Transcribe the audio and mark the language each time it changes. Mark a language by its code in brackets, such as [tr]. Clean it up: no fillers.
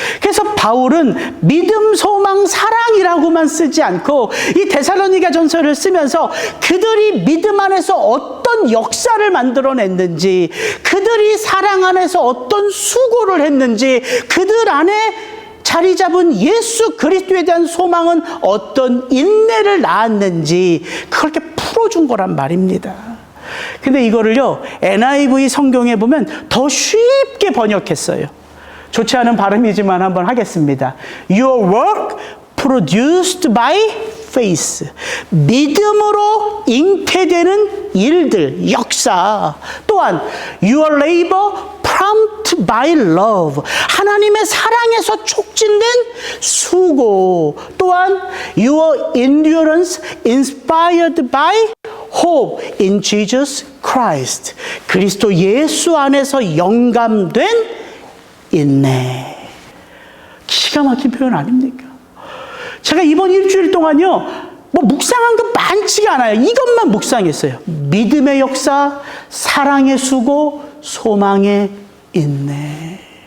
[ko] 그래서 바울은 믿음, 소망, 사랑이라고만 쓰지 않고 이 데살로니가 전서를 쓰면서 그들이 믿음 안에서 어떤 역사를 만들어냈는지, 그들이 사랑 안에서 어떤 수고를 했는지, 그들 안에 자리 잡은 예수 그리스도에 대한 소망은 어떤 인내를 낳았는지 그렇게 풀어준 거란 말입니다. 근데 이거를요, NIV 성경에 보면 더 쉽게 번역했어요. 좋지 않은 발음이지만 한번 하겠습니다. [en] Your work produced by faith. [ko] 믿음으로 잉태되는 일들, 역사. 또한 [en] Your labor prompt by love. [ko] 하나님의 사랑에서 촉진된 수고. 또한 [en] Your endurance inspired by hope in Jesus Christ. [ko] 그리스도 예수 안에서 영감된 인내. 기가 막힌 표현 아닙니까? 제가 이번 일주일 동안요, 묵상한 거 많지가 않아요. 이것만 묵상했어요. 믿음의 역사, 사랑의 수고, 소망의 인내.